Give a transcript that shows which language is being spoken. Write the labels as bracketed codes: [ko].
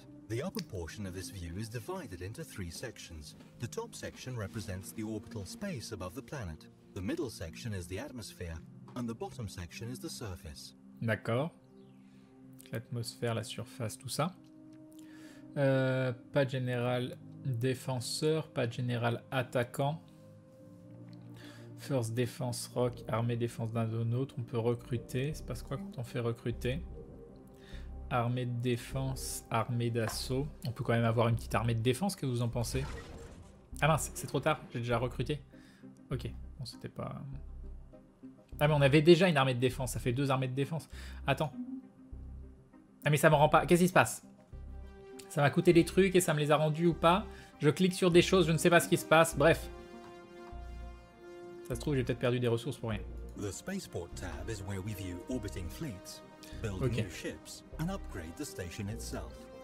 [en] The upper portion of this view is divided into 3 sections. The top section represents the orbital space above the planet. The middle section is the atmosphere, and the bottom section is the surface. [fr] D'accord. L'atmosphère, la surface, tout ça. Pas de général défenseur, pas de général attaquant. First Defense Rock, armée défense d'un autre. On peut recruter. C'est passe quoi quand on fait recruter? Armée de défense, armée d'assaut. On peut quand même avoir une petite armée de défense, que vous en pensez? Ah mince, c'est trop tard, j'ai déjà recruté. Ok, bon c'était pas... Ah mais on avait déjà une armée de défense, ça fait 2 armées de défense. Attends. Ah mais ça me rend pas... Qu'est-ce qui se passe? Ça m'a coûté des trucs et ça me les a rendus ou pas? Je clique sur des choses, je ne sais pas ce qui se passe, bref. Ça se trouve, j'ai peut-être perdu des ressources pour rien. [en] The Spaceport tab is where we view orbiting fleets, build new ships, and upgrade the station itself.